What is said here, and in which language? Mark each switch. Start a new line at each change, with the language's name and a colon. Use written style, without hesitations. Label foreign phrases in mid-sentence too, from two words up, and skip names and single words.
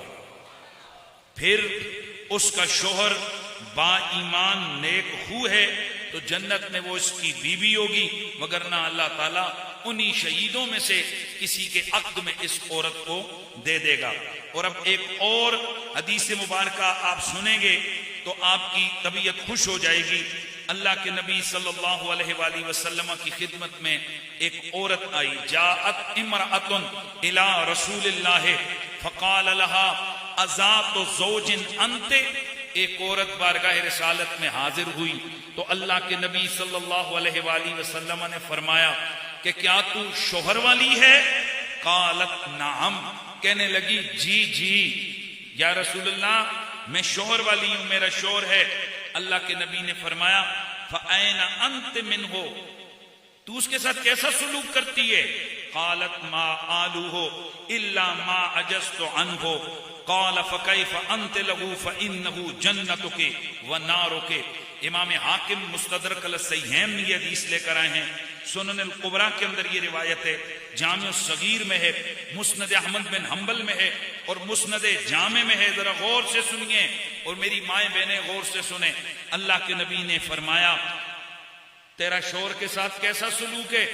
Hindi: फिर उसका शौहर बा ईमान नेक हू है तो जन्नत में वो इसकी बीवी होगी, मगर ना अल्लाह ताला उन्हीं शहीदों में से किसी के अक्द में इस औरत को दे देगा। और अब एक और हदीस मुबारक आप सुनेंगे तो आपकी तबीयत खुश हो जाएगी। अल्लाह के नबी
Arabic: صلى الله عليه وسلم
Hindi: की खिदमत में एक औरत आई,
Arabic: جاءت امرأة إلى رسول الله فقال لها أذات زوج أنت.
Hindi: एक औरत बारगाह रिसालत में हाजिर हुई तो अल्लाह के नबी
Arabic: صلى الله عليه وسلم
Hindi: ने फरमाया कि क्या तू शौहर वाली है?
Arabic: قالت نعم,
Hindi: कहने लगी जी जी
Arabic: يا رسول الله
Hindi: मैं शोहर वाली हूं, मेरा शोहर है। अल्लाह के नबी ने फरमाया
Arabic: فأين أنت منه,
Hindi: तू उसके साथ कैसा सुलूक करती है?
Arabic: قالت ما آلوه إلا ما عجزت عنه. قال فكيف أنت له فإنه جنتك ونارك.
Hindi: इमाम हाकिम मुस्तदरक अल-सहीहैन में ये हदीस लेकर आए हैं। सुनन अल-कुबरा के अंदर ये रिवायत है, जामे सगीर में है, मुस्नद अहमद बिन हंबल में है और मुस्नद जामे में है। जरा गौर से सुनिए और मेरी माएं बहनें गौर से सुने। अल्लाह के नबी ने फरमाया तेरा शोहर के साथ कैसा सलूक है?